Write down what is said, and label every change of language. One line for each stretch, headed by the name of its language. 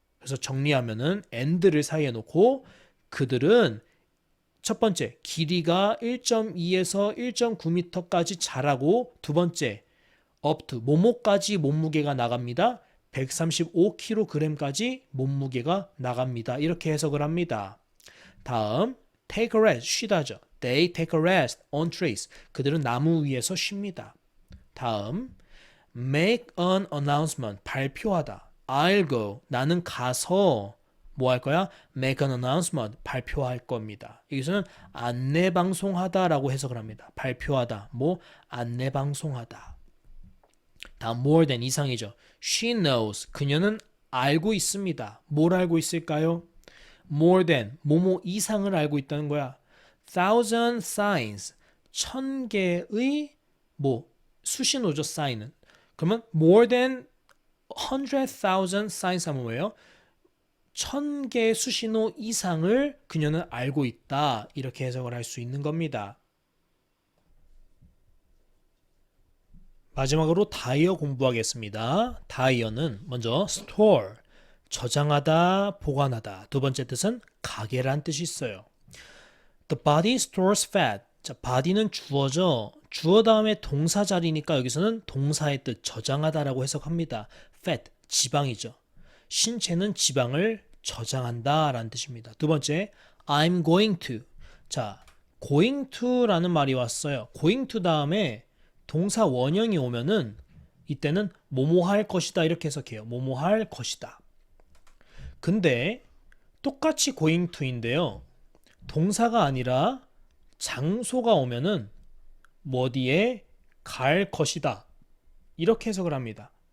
Korean: 그래서 정리하면은 and를 사이에 놓고 그들은 첫 번째 길이가 1.2에서 1.9m까지 자라고 두 번째 up to 뭐뭐까지 몸무게가 나갑니다. 135kg까지 몸무게가 나갑니다. 이렇게 해석을 합니다. 다음
English: take a rest
Korean: 쉬다죠.
English: They take a rest on trees.
Korean: 그들은 나무 위에서 쉽니다. 다음 make an announcement 발표하다. I'll go 나는 가서 뭐 할 거야? make an announcement 발표할 겁니다. 여기서는 안내 방송하다라고 해석을 합니다. 발표하다. 뭐 안내 방송하다. 다음 more than 이상이죠.
English: She knows
Korean: 그녀는 알고 있습니다. 뭘 알고 있을까요? more than 뭐뭐 이상을 알고 있다는 거야. thousand signs 1000개의 뭐 수신호죠. sign은. 그러면 more than 100,000 signs 하면 뭐예요? 1000개의 수신호 이상을 그녀는 알고 있다. 이렇게 해석을 할 수 있는 겁니다. 마지막으로 다이어 공부하겠습니다. 다이어는 먼저 store, 저장하다, 보관하다. 두 번째 뜻은 가게란 뜻이 있어요.
English: The body stores fat.
Korean: 자, body는 주어죠. 주어 다음에 동사 자리니까 여기서는 동사의 뜻 저장하다라고 해석합니다. fat, 지방이죠. 신체는 지방을 저장한다 라는 뜻입니다.
English: 두 번째, I'm going to.
Korean: 자, going to라는 말이 왔어요. going to 다음에 동사 원형이 오면은 이때는 뭐뭐 할 것이다 이렇게 해석해요. 뭐뭐 할 것이다. 근데 똑같이 going to인데요. 동사가 아니라 장소가 오면은 뭐 어디에 갈 것이다. 이렇게 해석을 합니다.